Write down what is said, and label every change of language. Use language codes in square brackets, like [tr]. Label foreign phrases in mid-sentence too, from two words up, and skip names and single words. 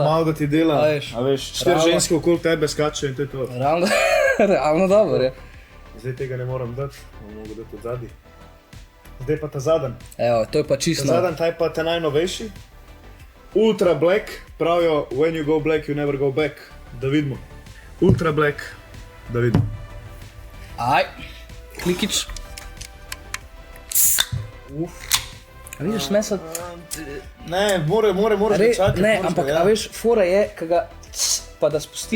[sl] Malo da ti dela, A veš, štiri realno. ženske okoli tebe skačejo in to je to. Realno, realno dobro je. Zdaj tega ne moram dati, bom mogel dati od zadaj. Zdaj pa ta zadnji. Evo, to je pa Ta čisto. zadnji, ta je pa ta najnovejši. Ultra black, pravijo, [en] when you go black, you never go back. [sl] Da vidimo. Ultra black, da vidimo. Aj, klikič. A vidiš meso? Ne, moraš čakati. Ne, moraš ampak ga, ja. a veš, fora je, ko ga pa da spusti,